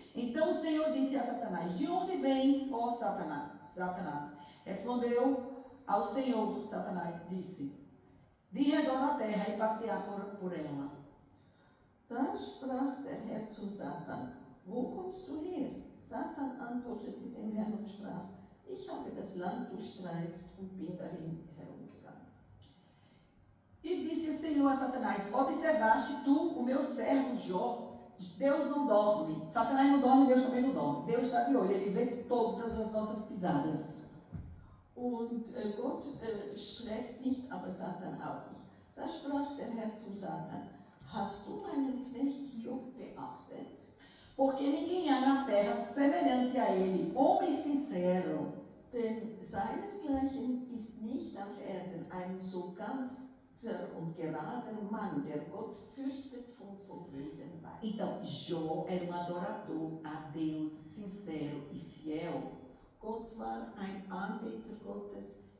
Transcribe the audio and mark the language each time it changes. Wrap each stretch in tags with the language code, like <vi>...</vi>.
<pt>Então o Senhor disse a Satanás: de onde vens, ó Satanás? Respondeu ao Senhor, Satanás disse: de redor da terra e passear por ela.</pt> <de>Da sprach der Herr zu Satan: Wo kommst du her? Satan antwortete dem Herrn und sprach: Ich habe das Land durchstreift und bin darin herumgegangen.</de> <pt>E disse o Senhor a Satanás: observaste tu o meu servo Jó? Deus não dorme. Satanás não dorme, Deus também não dorme. Deus está de olho, ele vê todas as nossas pisadas.</pt> <de>Und Gott schläft nicht, aber Satan auch nicht. Da sprach der Herr zu Satan: Hast du meinen Knecht Hiob beachtet?</de> <pt>Porque ninguém há na terra semelhante a ele, homem sincero.</pt> <de>Denn seinesgleichen ist nicht auf Erden ein so ganzer und gerader Mann, der Gott fürchtet und vom Bösen weicht.</de> <pt>Então, Jó era um adorador a Deus, sincero e fiel.</pt> <de>Gott war ein Anbeter Gottes,</de>